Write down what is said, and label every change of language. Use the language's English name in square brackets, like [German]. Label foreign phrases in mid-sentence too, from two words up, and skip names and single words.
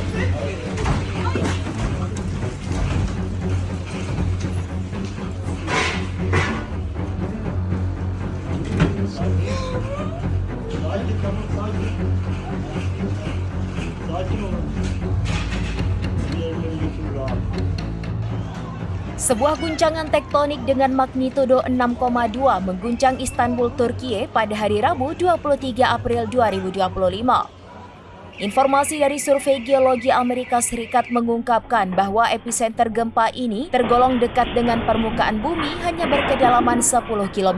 [Turkish] Sakin, tamam, sakin. Sakin olun. Diğerleri götürür abi. [Indonesian] Sebuah guncangan tektonik dengan magnitudo 6,2 mengguncang Istanbul, Turkiye pada hari Rabu 23 April 2025. Informasi dari Survei Geologi Amerika Serikat mengungkapkan bahwa epicenter gempa ini tergolong dekat dengan permukaan bumi hanya berkedalaman 10 km.